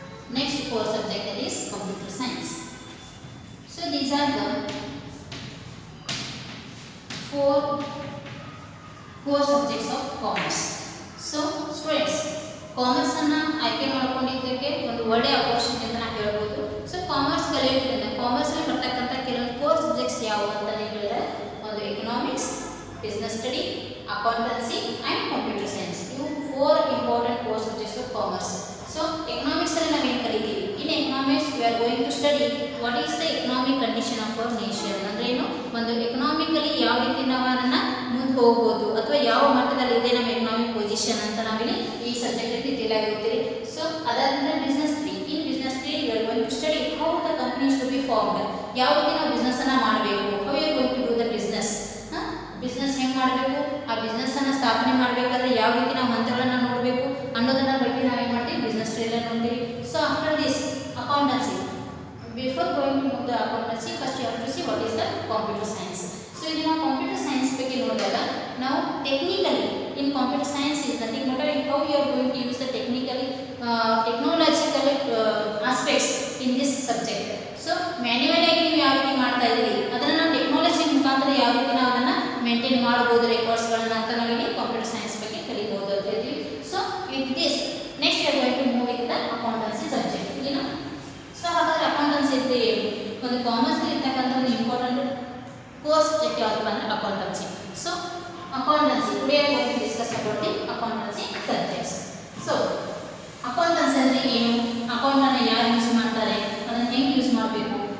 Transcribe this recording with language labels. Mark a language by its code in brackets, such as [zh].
[en] Next core subject, that is computer science. So these are the 4 core subjects of commerce. So students, [kn] commerce ಅನ್ನು ಆಯ್ಕೆ ಮಾಡಿಕೊಂಡಿದ್ದಕ್ಕೆ ಒಂದು ಒಳ್ಳೆಯ opportunity ಅಂತ ನಾವು ಹೇಳ್ಬೋದು. ಸೊ ಕಾಮರ್ಸ್ ಕಲಿಯೋದ್ರಿಂದ ಕಾಮರ್ಸ್ ಅಲ್ಲಿ ಬರ್ತಕ್ಕಂಥ ಕೆಲವೊಂದು ಕೋರ್ ಸಬ್ಜೆಕ್ಟ್ಸ್ ಯಾವುವು ಅಂತ ಹೇಳಿದ್ರೆ ಒಂದು economics, business study, accountancy and computer science. ಇವು 4 [en] Important core subjects of commerce. [kn] So economics ಅಲ್ಲಿ ನಾವು ಏನು ಕಲಿತೀವಿ? [en] In economics we are going to study what is the economic condition of our nation. [kn] ಅಂದ್ರೆ ಏನು, ಒಂದು ಎಕನಾಮಿಕಲಿ ಯಾವ ರೀತಿ ನಾವು ಅದನ್ನ ಮುಂದೆ ಹೋಗಬಹುದು ಅಥವಾ ಯಾವ ಮಟ್ಟದಲ್ಲಿ ಇದೆ ನಮ್ಮ ಎಕನಾಮಿಕ್ ಪೊಸಿಷನ್ ಅಂತ ನಾವಿಲ್ಲಿ ಈ ಸಬ್ಜೆಕ್ಟ್ ಅಲ್ಲಿ ಡೀಟೇಲ್ ಆಗಿ ಓದ್ತೀವಿ. ಸೊ ಅದಾದ್ಮೇಲೆ [en] Business tree. In business tree we are going to study how the companies to be formed. [kn] ಯಾವ ರೀತಿ ನಾವು ಬಿಸ್ನೆಸ್ ಅನ್ನ ಮಾಡಬೇಕು, [en] How you are going to do the business. [kn] Business ಹೆಂಗೆ ಮಾಡಬೇಕು, ಆ ಬಿಸ್ನೆಸ್ ಅನ್ನ ಸ್ಥಾಪನೆ ಮಾಡಬೇಕಾದ್ರೆ ಯಾವ ರೀತಿ ನಾವು ಹಂತಗಳನ್ನ ನೋಡಬೇಕು ಅನ್ನೋದನ್ನ ಬಗ್ಗೆ ನಾವು ಏನು ಮಾಡ್ತೀವಿ, ಬಿಸ್ನೆಸ್ ಟ್ರೀ ಅಲ್ಲಿ ನೋಡ್ತೀವಿ. [en] So after this accountancy. Before going to the accountancy, first you have to see what is the computer science. So in our computer science [kn] ಬಗ್ಗೆ [en] ನೋಡಿದಾಗ now technically in computer science is nothing but how you are going to use the technological aspects in this subject. [kn] So manual ಆಗಿ ನೀವು ಯಾವ ರೀತಿ ಮಾಡ್ತಾ ಇದ್ದೀರಿ ಅದನ್ನ ನಾವು ಟೆಕ್ನಾಲಜಿ ಮುಖಾಂತರ ಯಾವ ರೀತಿ ನಾವು ಅದನ್ನ ಮೇಂಟೈನ್ ಮಾಡಬಹುದು ರೆಕಾರ್ಡ್ಸ್ ಗಳನ್ನ ಅಂತ ನಾವು ಇಲ್ಲಿ ಕಂಪ್ಯೂಟರ್ ಸೈನ್ಸ್ ಬಗ್ಗೆ ಕಲಿಯಬಹುದು ಅಂತ ಹೇಳ್ತೀವಿ. [en] So with this next we are going to move with the accountancy subject. [kn] ಇಲ್ಲಿನ ಸೊ ಹಾಗಾದ್ರೆ ಅಕೌಂಟೆನ್ಸಿ ಅಂದ್ರೆ ಏನು? ಒಂದು ಕಾಮರ್ಸ್ ಅಲ್ಲಿ ಇರ್ತಕ್ಕಂಥ ಒಂದು ಇಂಪಾರ್ಟೆಂಟ್ ಕೋರ್ಸ್ ಸಬ್ಜೆಕ್ಟ್ ಯಾವುದು ಅಂದ್ರೆ accountancy. [en] So accountancy today I am going to discuss about the accountancy subjects. [kn] So accountancy ಅಂದ್ರೆ ಏನು, ಅಕೌಂಟ್ ಅನ್ನು ಯಾರು ಯೂಸ್ ಮಾಡ್ತಾರೆ, ಅದನ್ನ ಹೇಗೆ ಯೂಸ್ ಮಾಡಬೇಕು.